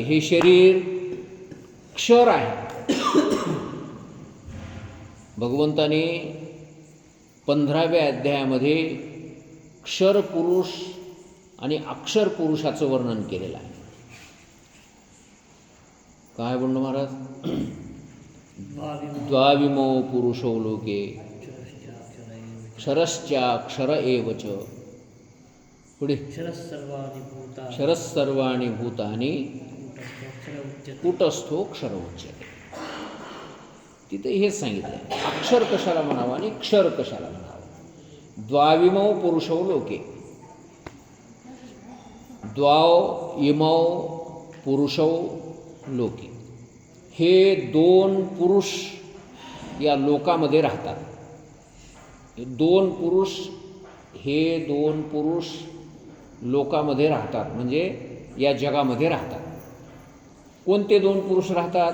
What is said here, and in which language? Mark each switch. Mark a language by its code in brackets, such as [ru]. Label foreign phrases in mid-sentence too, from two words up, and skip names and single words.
[mr] हे शरीर क्षर आहे. भगवंताने 15व्या अध्यायामध्ये क्षर पुरुष आणि अक्षर पुरुषाचं वर्णन केलेलं आहे. काय म्हणतो महाराज? [sa] द्वाविमो पुरुषो लोके क्षरश्चाक्षर एव च. पुढे क्षरस्सर्वाणि भूतानि कूटस्थो क्षर उच्यते. [mr] तिथे हेच सांगितलं, अक्षर कशाला म्हणावं आणि क्षर कशाला म्हणावं. [sa] द्वाविमौ पुरुषो लोके, द्वाव इमौ पुरुषौ लोके, [mr] हे 2 पुरुष या लोकामध्ये राहतात. हे 2 पुरुष लोकामध्ये राहतात, म्हणजे या जगामध्ये राहतात. कोणते 2 पुरुष राहतात?